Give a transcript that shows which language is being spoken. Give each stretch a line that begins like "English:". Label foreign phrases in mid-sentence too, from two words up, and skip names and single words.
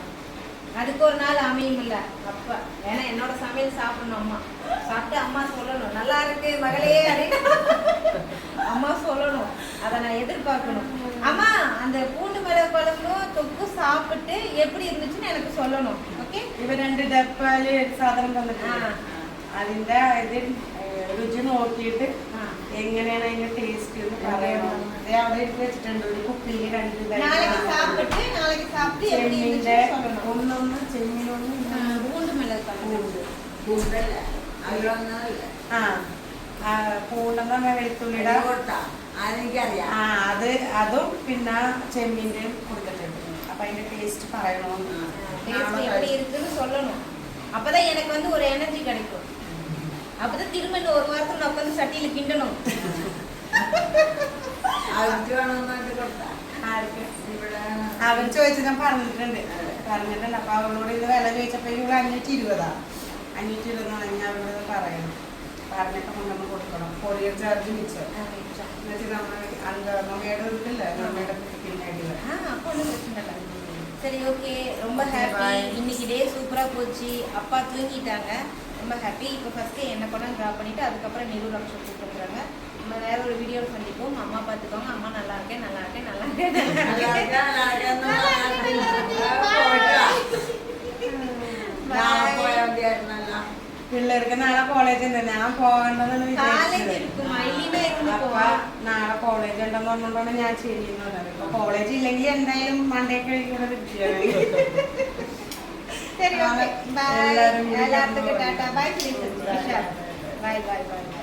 Tamil: அதுக்கு ஒரு நாள் அமையுமில்ல அப்போ, ஏன்னா என்னோட சமையல் சாப்பிடணும். அம்மா சாப்பிட்டு அம்மா சொல்லணும் நல்லா இருக்கு மகளே அப்படின்னு அம்மா சொல்லணும். அதை நான் எதிர்பார்க்கணும். அம்மா அந்த பூண்டு மிளகு குழம்பும் தொக்கு சாப்பிட்டு எப்படி இருந்துச்சுன்னு எனக்கு சொல்லணும். ஓகே,
Malayalam: ഇവ 2 ഡപ്പാല് സാധനം തന്നിട്ടുണ്ട്. അതിന്റെ ഇത് രുചി നോക്കിയിട്ട് എങ്ങനെയാണ് അതിന്റെ ടേസ്റ്റ് എന്ന് പറയണം. അത് അവിടെ എടുത്ത് വെച്ചിട്ടുണ്ട് ഒരു കുപ്പിയിൽ 2
Tamil: நாளைக்கு சாப்பிட்டு எப்படி
Malayalam: ചെമ്മീന്റെ
Tamil: இருந்துச்சுன்னு சொல்லணும்.
Malayalam: ഒന്നൊന്ന് ചെമ്മീനൊന്ന്
Tamil: பூண்டு மிளகு குழம்பு
Malayalam: പൂണ്ടെന്ന വെളുത്തുള്ളിയുടെ അത് അതും പിന്നെ ചെമ്മീന്റെയും കൊടുത്തിട്ടുണ്ട്. അപ്പൊ അതിന്റെ ടേസ്റ്റ് പറയണമെന്ന്
Tamil: டேஸ்ட் எப்படி இருக்குன்னு சொல்லணும். அப்பதான் எனக்கு வந்து ஒரு எனர்ஜி கிடைக்கும். அப்பதான் திரும்ப இன்னும் ஒரு வாரத்துக்கு நான் உட்காந்து சட்டியில கிண்டணும்.
Malayalam: അവൻ ചോദിച്ചു, ഞാൻ പറഞ്ഞിട്ടുണ്ട്. അപ്പൊ അവളോട് ഇത് വില ചോദിച്ചപ്പോ ഇവിടെ 520. 520 ഞാൻ അവളോട് പറയണം. പറഞ്ഞിട്ട് കൊണ്ടുവന്ന് കൊടുക്കണം. കൊറിയർ ചാർജ് മിച്ചം എന്നുവെച്ചാൽ നമ്മുടെ മമ്മയുടെ വീട്ടില്ല, മമ്മയുടെ പിന്നാടി.
Tamil: அப்போ ஒன்றும் பிரச்சனை இல்லை. சரி, ஓகே, ரொம்ப ஹாப்பி. இன்னைக்கு டே சூப்பராக போச்சு. அப்பா தூங்கிட்டாங்க, ரொம்ப ஹாப்பி. இப்போ ஃபஸ்ட்டு என்னை கொண்டாந்து ட்ராப் பண்ணிவிட்டு அதுக்கப்புறம் நெரு லக்ஷம் கூப்பிட்டுருக்குறாங்க. நம்ம வேற ஒரு வீடியோவில் சந்திப்போம். அம்மா பார்த்துக்கோங்க. அம்மா நல்லா இருக்கேன், நல்லா இருக்கேன், நல்லா இருக்கேன்,
Malayalam: പിള്ളേർക്ക് നാളെ കോളേജ് ഉണ്ട്. ഞാൻ പോകണ്ടെന്നാണ്
Tamil: காலேஜ்
Malayalam: വിചാരിച്ചത്.
Tamil: இருக்குமா இல்லைன்னா இருந்து
Malayalam: അപ്പൊ
Tamil: போவா.
Malayalam: നാളെ കോളേജ് ഉണ്ടെന്ന് പറഞ്ഞോണ്ടാണ് ഞാൻ ശരിയെന്ന് പറഞ്ഞത്. ഇപ്പൊ കോളേജ് ഇല്ലെങ്കിൽ എന്തായാലും മണ്ടേ കഴിക്കുന്നത്
Tamil: சரி, ஓகே, பாய். எல்லாரும் எல்லாத்துக்கும் டாட்டா, பாய். பாய் பாய் பாய்.